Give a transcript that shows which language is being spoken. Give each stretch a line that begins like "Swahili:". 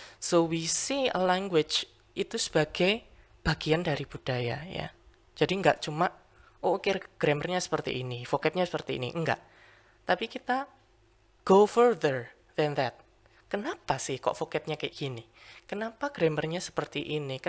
English: So we see a language
Indonesian: itu sebagai bagian dari budaya ya. Jadi nggak cuma oke grammarnya seperti ini, vocabnya seperti ini, enggak. Tapi kita
English: go further than that.
Indonesian: Kenapa sih kok vocabnya kayak gini? Kenapa grammarnya seperti ini?